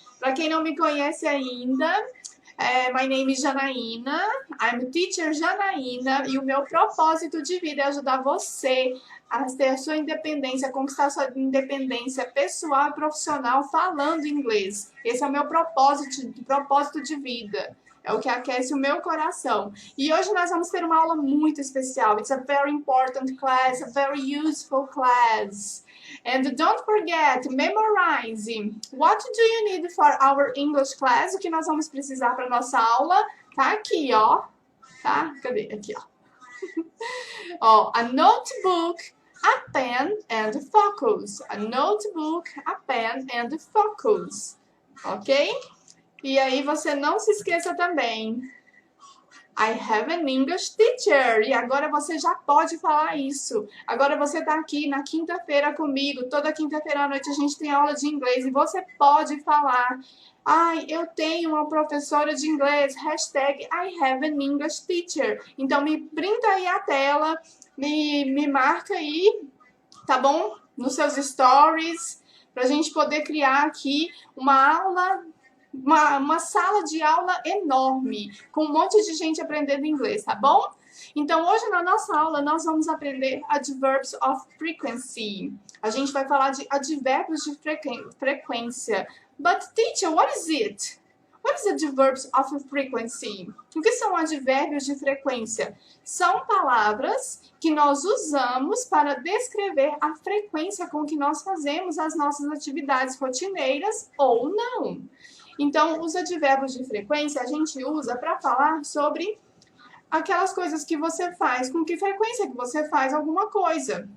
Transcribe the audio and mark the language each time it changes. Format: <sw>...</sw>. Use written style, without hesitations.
<pt>Para quem não me conhece ainda,</pt> <en>my name is Janaína, I'm teacher Janaína</en> <pt>e o meu propósito de vida é ajudar você a ter a sua independência, a conquistar a sua independência pessoal e profissional falando inglês. Esse é o meu propósito de vida. É o que aquece o meu coração. E hoje nós vamos ter uma aula muito especial.</pt> <en>It's a very important class, a very useful class. And don't forget, memorize. What do you need for our English class?</en> <pt>O que nós vamos precisar para nossa aula?</pt> <en>Tá aqui, ó. Tá? Cadê? Aqui, ó. Ó, a notebook, a pen and focus. A notebook, a pen and focus. Ok?</en> <pt>E aí você não se esqueça também.</pt> <en>I have an English teacher.</en> <pt>E agora você já pode falar isso. Agora você está aqui na quinta-feira comigo. Toda quinta-feira à noite a gente tem aula de inglês. E você pode falar. Ai, eu tenho uma professora de inglês.</pt> <en>Hashtag I have an English teacher.</en> <pt>Então me printa aí a tela. Me marca aí. Tá bom? Nos seus stories. Pra gente poder criar aqui uma aula... Uma sala de aula enorme, com um monte de gente aprendendo inglês, tá bom? Então, hoje na nossa aula, nós vamos aprender adverbs of frequency. A gente vai falar de advérbios de frequência.</pt> <en>But, teacher, what is it? What is adverbs of frequency?</en> <pt>O que são advérbios de frequência? São palavras que nós usamos para descrever a frequência com que nós fazemos as nossas atividades rotineiras ou não. Então, os advérbios de frequência a gente usa para falar sobre aquelas coisas que você faz, com que frequência que você faz alguma coisa.</pt>